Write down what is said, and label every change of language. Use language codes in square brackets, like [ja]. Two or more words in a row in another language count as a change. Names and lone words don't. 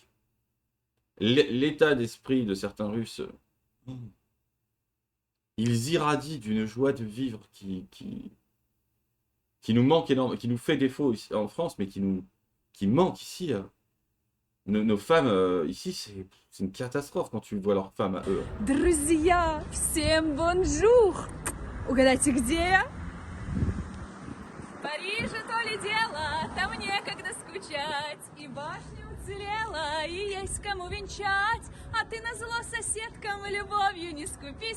[fr] L'état d'esprit de certains Russes, ils irradient d'une joie de vivre qui nous manque énormément, qui nous fait défaut ici, en France, mais qui manque ici. Nos femmes ici, c'est une catastrophe quand tu vois leurs femmes à eux. [ru] Друзья, всем бонжур! Угадайте, где я? В Париже то ли дело, там некогда скучать. И башня уцелела, и есть кому венчать. А ты назло соседкам любовью не скупись.